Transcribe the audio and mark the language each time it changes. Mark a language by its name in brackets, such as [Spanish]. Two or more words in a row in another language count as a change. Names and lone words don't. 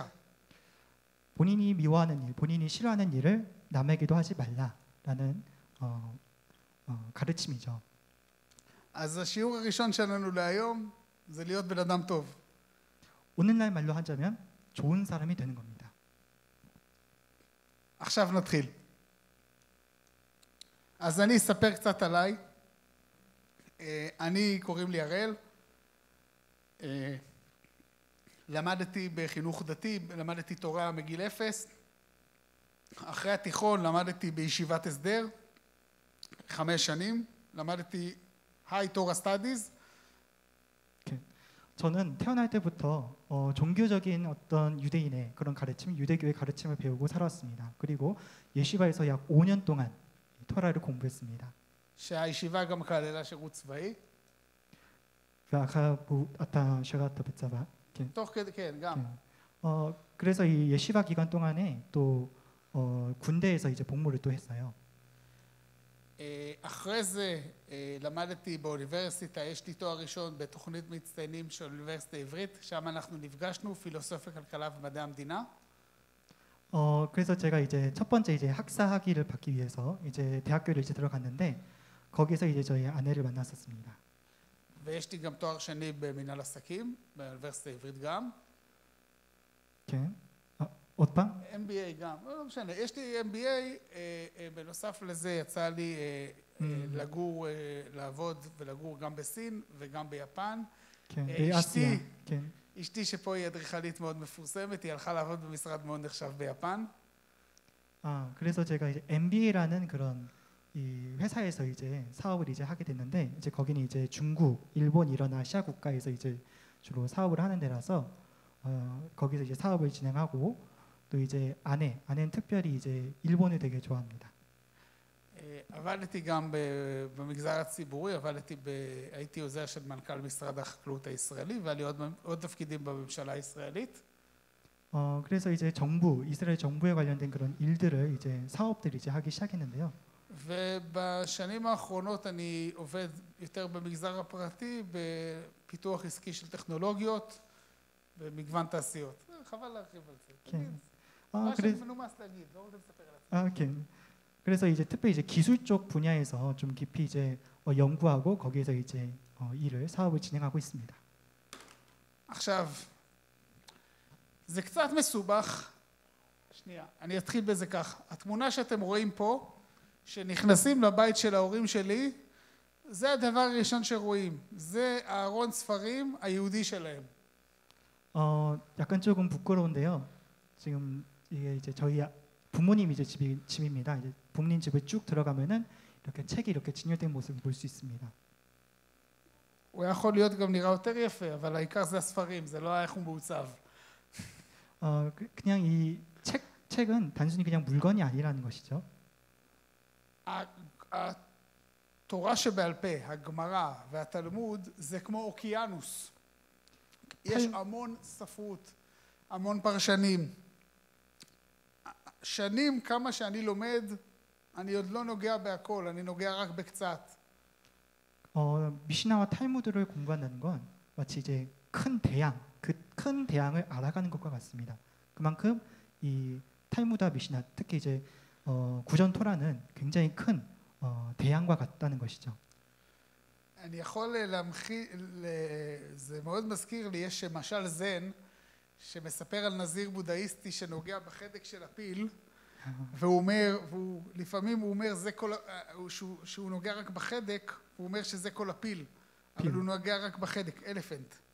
[Korean] 본인이 미워하는 일, 본인이 싫어하는 일을 남에게도 하지 말라라는 가르침이죠. [Hebrew] אז השיעור הראשון שלנו להיום זה להיות בן אדם טוב. [Korean] 오늘날 말로 하자면 좋은 사람이 되는 겁니다. [Hebrew] עכשיו נתחיל. אז אני אספר קצת עליי. אני, קוראים לי הראל. למדתי בחינוך דתי, למדתי תורה מגיל 0. אחרי התיכון למדתי בישיבת הסדר 5 שנים, למדתי [English] High Torah Studies. [Korean] 저는 태어날 때부터 종교적인 어떤 유대인의 그런 가르침, 유대교의 가르침을 배우고 살았습니다. 그리고 예시바에서 약 5년 동안 토라를 공부했습니다. [Hebrew] שהישיבה גם כללה שירות צבאי. ואחר אתה שירת בצבא. תוך כדי, כן, גם. [Korean] 그래서 이 예시바 기간 동안에 또 군대에서 이제 복무를 또 했어요. [Hebrew] אחרי זה למדתי באוניברסיטה, יש לי תואר ראשון בתוכנית מצטיינים של אוניברסיטה העברית, שם אנחנו נפגשנו, פילוסופיה, כלכלה ומדעי המדינה. [Korean] 그래서 제가 이제 첫 번째 이제 학사 학위를 받기 위해서 이제 대학교를 이제 들어갔는데 거기서 이제 저희 아내를 만났었습니다. [Hebrew] ויש לי גם תואר שני במנהל עסקים, באוניברסיטה העברית גם. כן. עוד פעם? MBA גם, לא משנה, יש לי MBA, בנוסף לזה יצא לי לגור, לעבוד ולגור גם בסין וגם ביפן. כן, באסיה. כן. אשתי שפה היא אדריכלית מאוד מפורסמת, היא הלכה לעבוד במשרד מאוד נחשב ביפן. [Korean] 그래서 제가 이제 MBA라는 그런 이 회사에서 이제 사업을 이제 하게 됐는데 이제 거기는 이제 중국, 일본 이런 아시아 국가에서 이제 주로 사업을 하는 데라서 거기서 이제 사업을 진행하고 또 이제 아내는 특별히 이제 일본을 되게 좋아합니다. [Hebrew] עבדתי גם במגזר הציבורי, הייתי עוזר של מנכ"ל משרד החקלאות הישראלי, והיה לי עוד תפקידים בממשלה הישראלית. [Korean] 그래서 이제 이스라엘 정부에 관련된 그런 일들을 이제 사업들을 이제 하기 시작했는데요. [Hebrew] ובשנים האחרונות אני עובד יותר במגזר הפרטי, בפיתוח עסקי של טכנולוגיות, במגוון תעשיות. חבל להרחיב על זה. כן. מה שאני מנומס להגיד, לא רוצה לספר על עצמי. כן. [Korean] 그래서 이제 특별히 이제 기술 쪽 분야에서 좀 깊이 이제 연구하고 거기에서 이제 사업을 진행하고 있습니다. [Hebrew] עכשיו, זה קצת מסובך. שנייה, אני אתחיל בזה כך. התמונה שאתם רואים פה, שנכנסים לבית של ההורים שלי, זה הדבר הראשון שרואים. זה הארון ספרים היהודי שלהם. [Korean] 약간 조금 부끄러운데요. 지금 이게 이제 저희 부모님 이제 집입니다. 이제 부모님 집을 쭉 들어가면은 이렇게 책이 이렇게 진열된 모습을 볼 수 있습니다. [Hebrew] הוא יכול להיות גם נראה יותר יפה, אבל העיקר זה הספרים, זה לא איך הוא מעוצב. [Korean] 그냥 이 책은 단순히 그냥 물건이 아니라는 것이죠. [Hebrew] התורה שבעל פה, הגמרא והתלמוד, זה כמו אוקיינוס. יש המון ספרות, המון פרשנים. שנים כמה שאני לומד, אני עוד לא נוגע בהכל, אני נוגע רק בקצת. [Korean] 미시나와 탈무드를 공부한다는 건 마치 이제 그 큰 대양을 알아가는 것과 같습니다. 그만큼 이 탈무드와 미시나, 특히 이제 구전 토라는 굉장히 큰 대양과 같다는 것이죠. [Hebrew] אני יכול זה מאוד מזכיר לי, יש משל זן שמספר על נזיר בודהיסטי שנוגע בחדק של הפיל, לפעמים הוא אומר שהוא נוגע רק בחדק, הוא אומר שזה כל הפיל, אבל הוא נוגע רק בחדק, אלפנט.